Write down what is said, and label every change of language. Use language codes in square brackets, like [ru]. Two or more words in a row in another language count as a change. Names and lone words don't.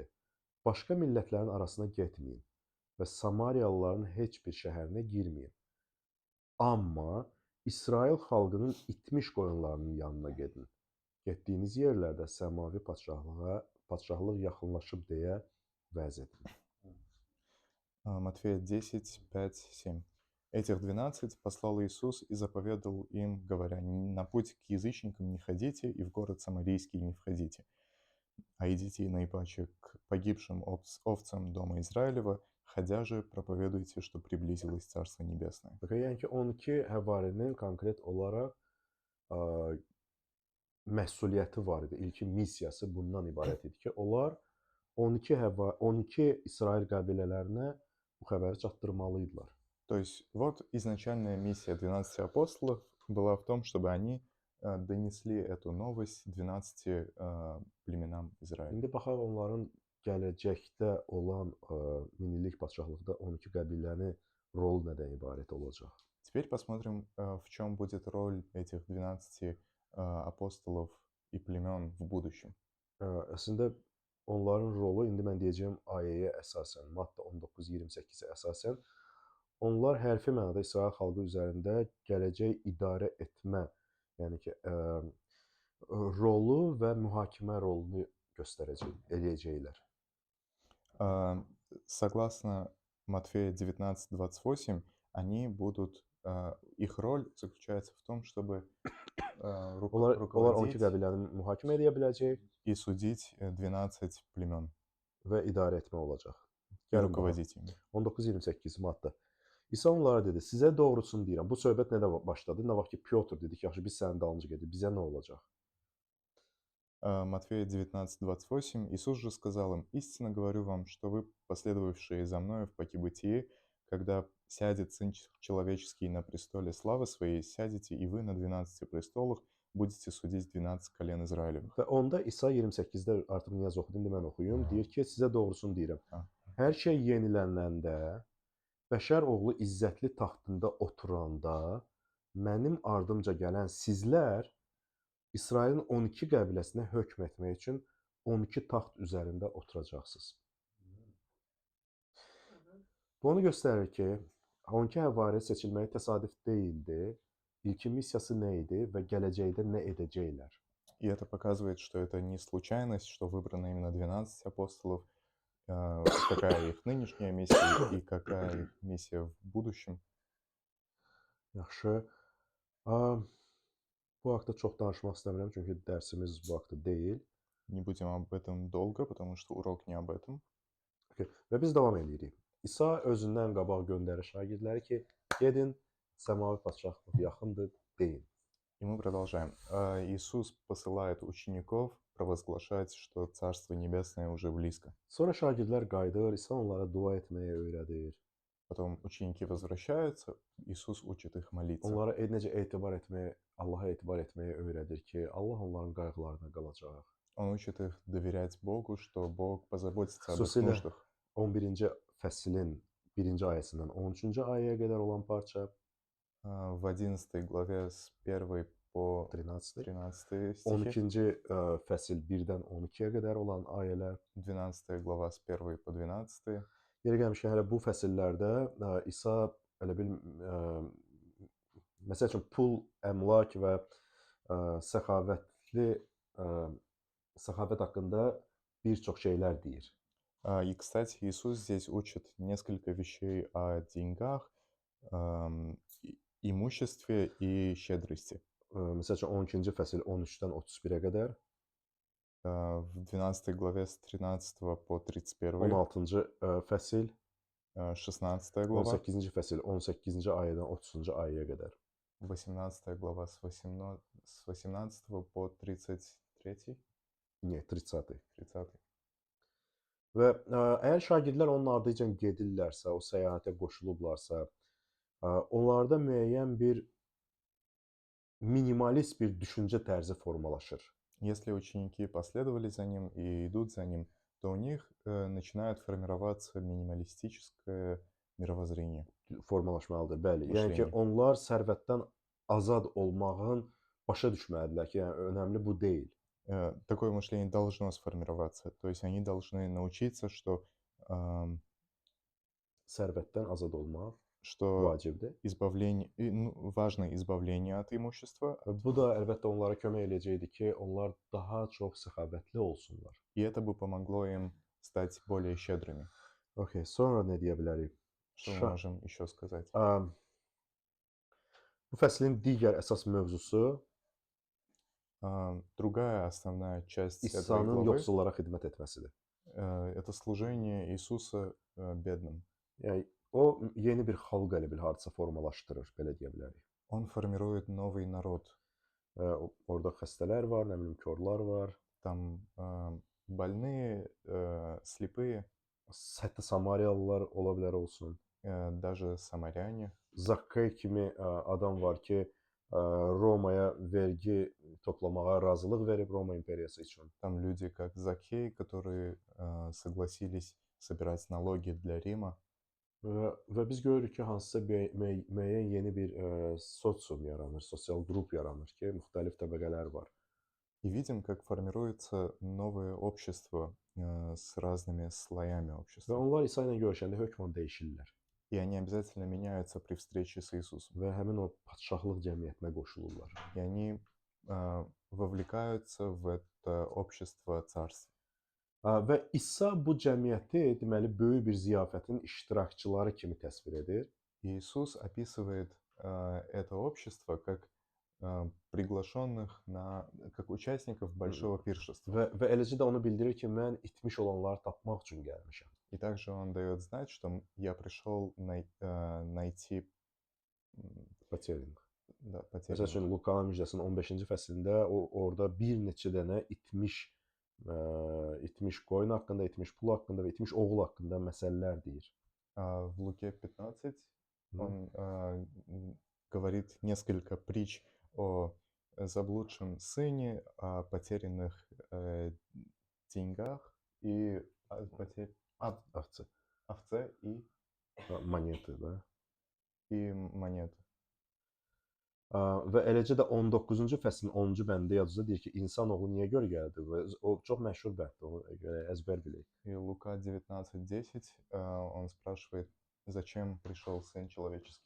[az] Başqa millətlərin arasına getməyin və Samariyalıların heç bir şəhərinə girməyin. Amma İsrail xalqının itmiş qoyunlarının yanına gedin. Getdiyiniz yerlərdə səmavi padşahlıq yaxınlaşıb deyə vəz edin. [ru] Матфея 10, 5, 7. Этих 12 послал Иисус и заповедал им, говоря: «На путь к язычникам не ходите, и в город Самарийский не входите, а идите наипаче к погибшим овцам дома Израилева, ходя же проповедуйте, что приблизилось Царство Небесное». [az] Yəni ki, 12 həvarinin konkret olaraq məsuliyyəti var idi. İlkin missiyası bundan ibarət idi ki, onlar 12 İsrail qəbilələrinə bu xəbəri çatdırmalıydilər. [ru] То есть вот изначальная миссия 12 апостолов была в том, чтобы они донесли эту новость 12 племенам Израиля. [az] İndi baxaq onların gələcəkdə olan minillik padşahlıqda 12 qəbilənin rolu nədən ibarət olacaq? [ru] Теперь посмотрим, в чем будет роль этих 12 апостолов и племен в будущем. [az] Əslində onların rolu indi mən deyəcəyim ayəyə əsasən, Matta 19:28-ə əsasən, onlar hərfi mənada İsrail xalqı üzərində gələcək idarə etmə, yəni ki, rolu və mühakimə rolunu eləyəcəklər. [ru] Согласно Матфея 19:28, они будут, их роль заключается в том, чтобы [az] Onlar 12 [ru] руководить [az] qəbiləni mühakimə edə biləcək [ru] и судить 12 племен [az] və idarə etmə olacaq. [ru] и [az] Gəlin baxaq. [ru] руководить ими. [az] 19:28 Matta. İsa onlara dedi, sizə doğrusunu deyirəm. Bu söhbət nədə başladı? Nə vaxt ki, Pyotr dedi ki, yaxşı biz sənin dalınca gedirik, bizə nə olacaq? [ru] Матфея 19:28. Иисус же сказал им: «Истинно говорю вам, что вы, последовавшие за мною в пути, когда сядет Сын Человеческий на престоле славы Своей, сядете и вы на 12 престолах, будете судить 12 колен Израилевых». [az] Və onda İsa 28-də artıq Niyaz oxudu, indi mən oxuyum. Deyir ki, sizə doğrusunu deyirəm. Hər şey yenilənəndə, bəşər oğlu izzətli taxtında oturanda, mənim ardımca gələn sizlər İsrailin 12 qəbiləsinə hökm etmək üçün 12 taxt üzərində oturacaqsınız. Bu onu göstərir ki, 12 həvari seçilməyi təsadüf deyildi. İlkin missiyası nə idi və gələcəkdə nə edəcəklər? [ru] И это показывает, что это не случайность, что выбрано именно 12 апостолов, какая их нынешняя миссия и какая их миссия в будущем. [az] Yaxşı. Bu haqda çox danışmaq istəmirəm, çünki dərsimiz bu haqda deyil. [ru] Не будем об этом долго, потому что урок не об этом. [az] Okay. Və biz davam edirik. İsa özündən qabaq göndərir şagirdləri ki, gedin, səmavi padşahlıq yaxındır, deyin. [ru] И мы продолжаем. Иисус посылает учеников провозглашать, что Царство Небесное уже близко. [az] Sonra şagirdlər qayıdır, İsa onlara dua etməyə öyrədir. [ru] Потом ученики возвращаются, Иисус учит их молиться. [az] Onlara necə etibar etməyə, Allaha etibar etməyə öyrədir ki, Allah onların qayğılarına qalacaq. [ru] Он учит их доверять Богу, что Бог позаботится об их [az] Xüsusilə [ru] нуждах. [az] 11-ci fəslin 1-ci ayəsindən 13-cü ayəyə qədər olan parça, [ru] В 11 главе с 1 по [az] 13-dir. [ru] 13 стихи, [az] 12-ci fəsil 1-dən 12-yə qədər olan ayələr. [ru] 12 глава с 1 по 12. [az] Yeri gəlmişkən hələ bu fəsillərdə İsa elə bil məsəl üçün pul, əmlak və səxavət haqqında bir çox şeylər deyir. [ru] И, кстати, Иисус здесь учит несколько вещей о деньгах имуществе и щедрости. [az] Məsəl üçün 12-ci fəsil 13-dən 31-ə qədər, [ru] В 12 главе с 13 по 31, [az] 16-cı fəsil, [ru] 16 глава, [az] 18-ci fəsil 18-ci ayədən 30-cu ayəyə qədər. [ru] 18 глава с 18 по 33, [az] Niyə? 30. 30. Və əgər şagirdlər onun ardıca gedirlərsə, o səyahətə qoşulublarsa, onlarda müəyyən bir minimalist bir düşüncə tərzi formalaşır. [ru] Если ученики последовали за ним и идут за ним, то у них начинает формироваться минималистическое мировоззрение. [az] Formalaşmalıdır, bəli. Yəni ki, Müştəri. onlar sərvətdən azad olmağın başa düşməlidirlər ki, yəni önəmli bu deyil. [ru] Такое мышление должно сформироваться. То есть они должны научиться, что [az] Sərvətdən azad olmaq [ru] что [az] vacibdir. [ru] важно избавление от имущества, [az] Bu da əlbəttə onlara kömək eləyəcəkdir ki, onlar daha çox səxavətli olsunlar. [ru] и это бы помогло им стать более щедрыми. [az] Okay, sonra nə deyə bilərik? [ru] Что мы можем еще сказать? [az] Bu fəslin digər əsas mövzusu [ru] Другая основная часть этой [az] İsa'nın [ru] главы [az] yoxsullara xidmət etməsidir. [ru] это служение Иисуса бедным. [az] Yəni o yeni bir xalq elə bil hadisə formalaşdırır, belə deyə bilərik. [ru] Он формирует новый народ. [az] Orada xəstələr var, nə bilim, korlar var. [ru] Там больные, слепые, [az] Hətta Samariyalılar ola bilər olsun. [ru] даже самаряне. [az] Zakkay kimi adam var ki, Romaya vergi toplamağa razılıq verib Roma imperiyası üçün. [ru] Там люди, как Закхей, которые согласились собирать налоги для Рима. [az] Və biz görürük ki, hansısa müəyyən yeni bir sosium yaranır, sosial qrup yaranır ki, müxtəlif təbəqələr var. [ru] И видим, как формируется новое общество с разными слоями [az] Və [ru] общества. [az] onlar İsa ilə görüşəndə hökmən dəyişirlər [ru] И они обязательно меняются при встрече с Иисусом. [az] və həmin o padşahlıq cəmiyyətinə qoşulurlar. [ru] И они вовлекаются в это общество царств. [az] Və İsa bu cəmiyyəti, deməli, böyük bir ziyafətin iştirakçıları kimi təsvir edir. [ru] Иисус описывает это общество как приглашенных как участников большого пиршества. [az] Və eləcə də onu bildirir ki, mən itmiş olanları tapmaq üçün gəlmişəm. [ru] И также он дает знать, что я пришел найти Потерянных. Да, [az] Məsəl [ru] потерянных. [az] üçün Lukanın müjdəsinin 15-ci fəslində orada bir neçə dənə itmiş qoyun haqqında, itmiş pul haqqında və itmiş oğul haqqında məsələlər deyir. [ru] В Луке 15 он говорит несколько притч о заблудшем сыне, о потерянных деньгах и [az] Ovçı, [ru] овце и [az] moneti da. [ru] монеты. [az] Və eləcə də 19-cu fəslin 10-cu bəndində yazılır deyir ki, insan oğlu niyə görə gəldi? Və o çox məşhur bənddir, onu görə əzbər bilək. [ru] И Лука 19:10 он спрашивает, зачем пришел Сын Человеческий?